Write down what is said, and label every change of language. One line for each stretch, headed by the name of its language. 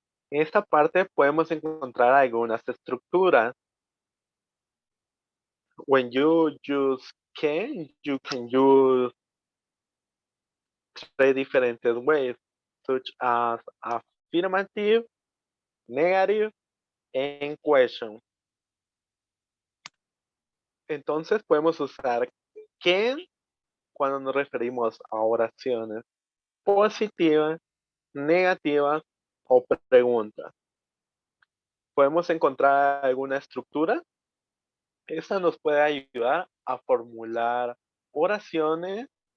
Spanish: En esta parte podemos encontrar algunas estructuras.
English: When you use you can use three different ways, such as affirmative, negative, and question.
Spanish: Entonces podemos usar can cuando nos referimos a oraciones positivas, negativas o preguntas. Podemos encontrar alguna estructura. Esta nos puede ayudar a formular oraciones.